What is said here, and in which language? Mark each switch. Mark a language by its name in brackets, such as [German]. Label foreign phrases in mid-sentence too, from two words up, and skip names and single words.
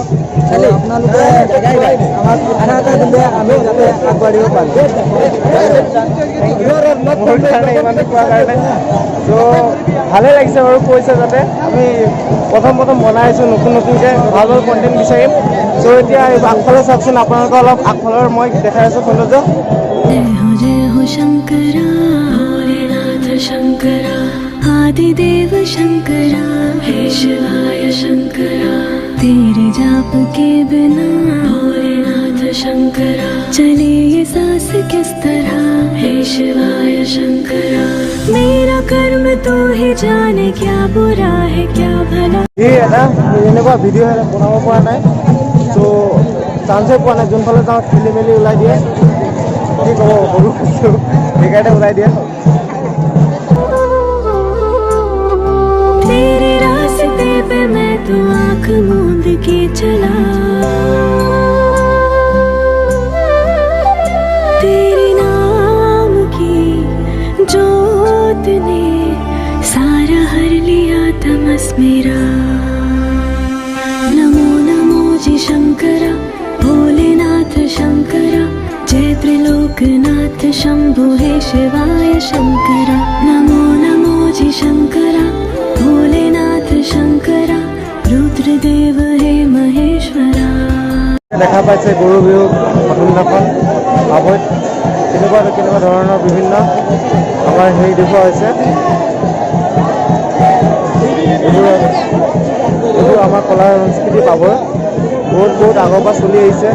[Assamese] আপোনালোকে আমাক উৎসাহ এটা দিলে আমি যাতে আগবাঢ়িব পাৰোঁ। মোৰ কাৰণে ইমান কোৱাৰ কাৰণে ত' ভালেই লাগিছে বাৰু, কৈছে যাতে আমি প্ৰথম বনাইছোঁ নতুনকৈ ভাল কণ্টেণ্ট বিচাৰিম। চ' এতিয়া আগফালে চাওকচোন, আপোনালোকে অলপ আগফালৰ মই দেখাই আছোঁ সৌন্দৰ্য। [Hindi] शंकरा आदिदेव शंकरा हे शिवाय शंकरा तेरे जाप के बिना भोलेनाथ शंकरा चले ये सांस किस तरह हे शिवाय शंकरा मेरा कर्म तो ही जाने क्या बुरा है क्या भला। [Assamese] ये এটা এনেকুৱা ভিডিঅ' বনাব পৰা নাই, চ' চান্সে পোৱা নাই, যোনফালে যাওঁ খেলি মেলি ওলাই দিয়ে। কি ক'ব, সৰু কৈছোঁ সেইকাৰণে ওলাই দিয়ে। [Hindi] तेरे रास्ते पे मैं तो आँख मूंद के चला, तेरे नाम की जोत ने सारा हर लिया तमस मेरा। नमो नमो जी शंकरा, भोलेनाथ शंकरा, जय त्रिलोकनाथ शंभो हे शिवाय शंकरा। नमो नमो जी शंकरा, भोलेनाथ शंकरा, रुद्रदेव हे महेश्वरा। [Assamese] দেখা পাইছে গৰু বিহু প্ৰথম দিনাখন পাবৈত কেনেকুৱা ধৰণৰ বিভিন্ন আমাৰ হেৰি দেখুওৱা হৈছে। এইবোৰ আমাৰ কলা সংস্কৃতি পাবৈ বহুত আগৰ পৰা চলি আহিছে।